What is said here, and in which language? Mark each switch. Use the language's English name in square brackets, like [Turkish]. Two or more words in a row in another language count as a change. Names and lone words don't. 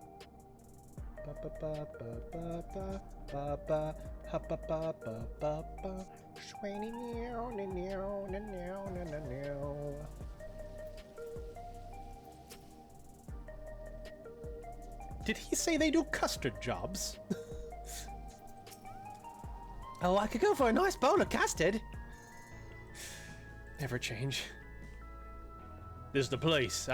[English] Ba ba ba ba ba ba ba ba ha ba ba ba ba ba. Shwany meow na meow na meow na na meow. Did he say they do custard jobs? Oh, I could go for a nice bowl of custard. Never change. This is the place.